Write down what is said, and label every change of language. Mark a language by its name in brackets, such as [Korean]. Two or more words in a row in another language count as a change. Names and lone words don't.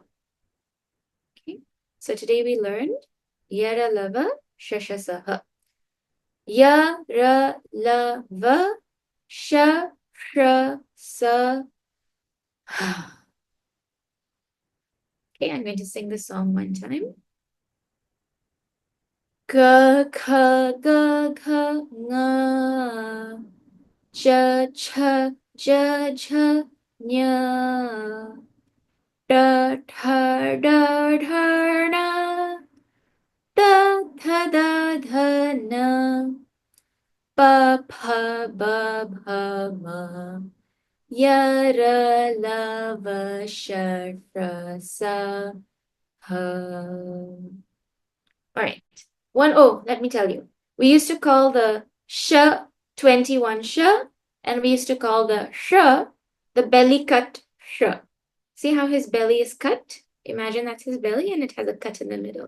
[English] Okay, so today we learned [Sanskrit] Yara Lava Shashasaha. Ya Ra La Va Sha Shra Sa. [English] Okay, I'm going to sing the song one time. [Sanskrit] Ga kha ga kha nga ja cha ja cha nya da tha da tha na da tha da tha na ba pa ba pa ma ya ra la va sha ra sa ha. [English] All right. Let me tell you. We used to call the sh 21 sh, and we used to call the sh the belly cut sh. See how his belly is cut? Imagine that's his belly and it has a cut in the middle.